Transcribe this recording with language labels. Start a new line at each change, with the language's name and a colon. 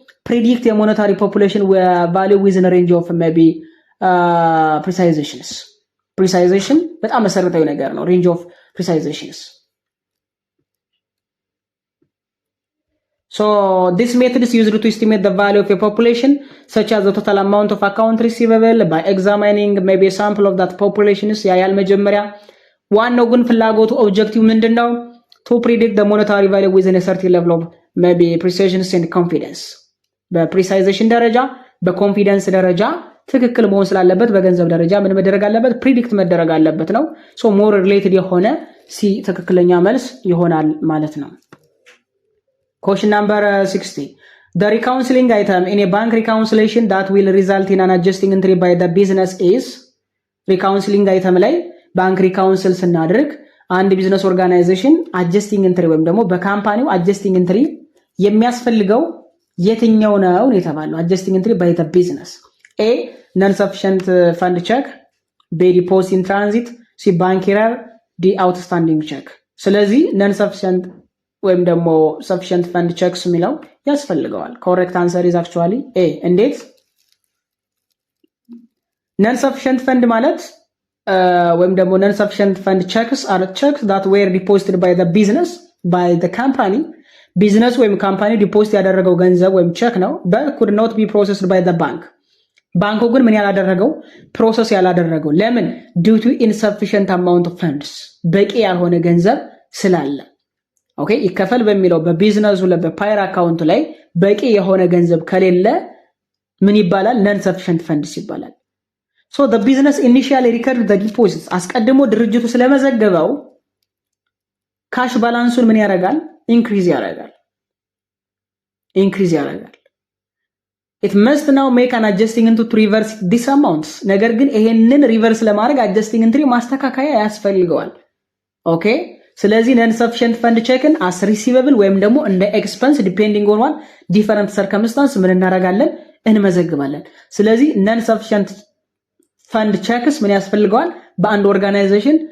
English: ፕሪዲክት የሞኔታሪ ፖፑሌሽን ቫልዩ ዊዝን ሬንጅ ኦፍ ሜቢ ፕሪሳይዜሽንስ።
Amharic: ፕሪሳይዜሽን በጣም መሰረታዊ ነገር ነው።
English: ሬንጅ ኦፍ ፕሪሳይዜሽንስ። So this method is used to estimate the value of a population, such as the total amount of account receivable by examining maybe a sample of that population.
Amharic: ያያል መጀመሪያ ዋናው ግን ፍላጎቱ ኦብጀክቲቭ ምንድነው?
English: to predict the monetary value within a certain level of maybe precision and confidence.
Amharic: በፕሪሳይዜሽን ደረጃ በኮንፊደንስ ደረጃ ትክክል መሆን ስላለበት በገንዘብ ደረጃ ምን መደረግ አለበት? ፕሪዲክት መደረግ አለበት ነው። so more related የሆነ ሲ ትክክለኛ መልስ ይሆናል ማለት ነው።
English: Question number 60. The reconciling item in a bank reconciliation that will result in an adjusting entry by the business is reconciling item
Amharic: ላይ ባንክ ሪካውንስል ስናደርግ አንድ ቢዝነስ ኦርጋናይዜሽን
English: adjusting entry ወይም ደግሞ በካምፓኒው adjusting entry
Amharic: የሚያስፈልገው የትኛው ነው የተባለው?
English: adjusting entry by the business. A non sufficient fund check, B deposit in transit, C bank error, D outstanding check. ስለዚህ non sufficient ወይም ደግሞ sufficient fund checks
Amharic: የሚለው ያስፈልገዋል።
English: correct answer is actually A. እንዴት? non sufficient fund ማለት ወይም ደግሞ non sufficient fund checks are checks that were deposited by the business by the company.
Amharic: ቢዝነስ ወይም ካምፓኒ ዲፖዚት ያደረገው ገንዘብ ወይም ቼክ ነው
English: but could not be processed by the bank.
Amharic: ባንኩ ግን ምን ያላደረገው? ፕሮሰስ ያላደረገው። ለምን?
English: due to insufficient amount of funds
Amharic: በቂ ያልሆነ ገንዘብ ስላለ። ኦኬ ይከፈል በሚለው በቢዝነሱ ላይ በፓየር አካውንት ላይ በቂ የሆነ ገንዘብ ከሌለ ምን ይባላል?
English: non sufficient funds ይባላል። so the business initially recorded the deposits
Amharic: አስቀድሞ ድርጅቱ ስለመዘገበው ካሽ ባላንሱን ምን ያደርጋል? ኢንክሪዝ ያደርጋል።
English: it must now make an adjusting entry to reverse this amount.
Amharic: ነገር ግን ይሄንን ሪቨርስ ለማድረግ adjusting entry ማስተካከያ ያስፈልገዋል። ኦኬ ስለዚህ non sufficient fund check-ን as receivable ወይም ደግሞ እንደ expense
English: depending on one different circumstance
Amharic: ምን እናደርጋለን? እንመዘግባለን። ስለዚህ non sufficient fund checks ምን ያስፈልገዋል? በአንድ ኦርጋናይዜሽን